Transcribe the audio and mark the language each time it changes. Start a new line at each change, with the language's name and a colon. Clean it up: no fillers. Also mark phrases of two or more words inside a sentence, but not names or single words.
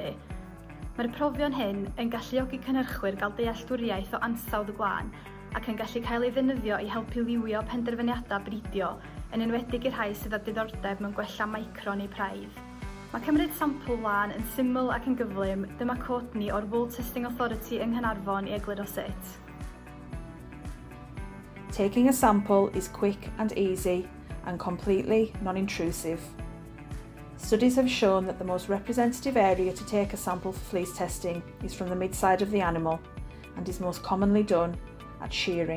Welsh: Mae'r profion hyn yn galluogi cynhyrchwyr gael dealltwriaeth o ansawdd y Gwlan ac yn gallu cael ei ddefnyddio i helpu liwio penderfyniadau bridio, yn enwedig i'r rhai sydd â diddordeb mewn gwella micro neu praidd. Mae cymryd sampl wlân yn syml ac yn gyflym. Dyma cod ni o'r World Testing Authority yng Nghanarfon i egluro sut.
English: Taking a sample is quick and easy and completely non-intrusive. Studies have shown that the most representative area to take a sample for fleece testing is from the mid-side of the animal and is most commonly done at shearing.